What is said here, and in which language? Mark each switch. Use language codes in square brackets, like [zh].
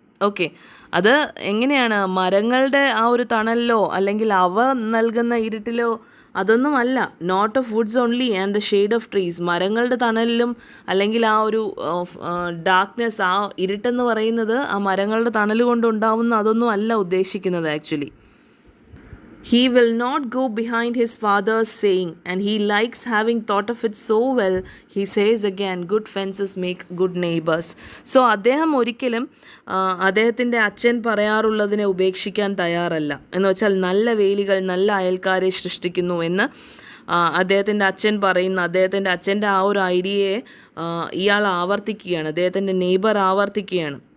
[ml] Okay, അത് എങ്ങനെയാണ്? മരങ്ങളുടെ ആ ഒരു തണലിലോ അല്ലെങ്കിൽ അവ നൽകുന്ന ഇരുട്ടിലോ അതൊന്നും അല്ല. Not of Woods only and the shade of trees. മരങ്ങളുടെ തണലിലും അല്ലെങ്കിൽ ആ ഒരു ഡാർക്ക്നെസ്, ആ ഇരുട്ടെന്ന് പറയുന്നത് ആ മരങ്ങളുടെ തണൽ കൊണ്ടുണ്ടാവുന്ന അതൊന്നും അല്ല ഉദ്ദേശിക്കുന്നത് actually. [en] He will not go behind his father's saying, and he likes having thought of it so well. He says again, good fences make good neighbors. [ml] So അദ്ദേഹം ഒരിക്കലും അദ്ദേഹത്തിൻ്റെ അച്ഛൻ പറയാറുള്ളതിനെ ഉപേക്ഷിക്കാൻ തയ്യാറല്ല. എന്ന് വെച്ചാൽ നല്ല വേലികൾ നല്ല അയൽക്കാരെ സൃഷ്ടിക്കുന്നു എന്ന് അദ്ദേഹത്തിൻ്റെ അച്ഛൻ പറയുന്ന, അദ്ദേഹത്തിൻ്റെ അച്ഛൻ്റെ ആ ഒരു ഐഡിയയെ ഇയാൾ ആവർത്തിക്കുകയാണ്, അദ്ദേഹത്തിൻ്റെ നെയ്ബർ ആവർത്തിക്കുകയാണ്.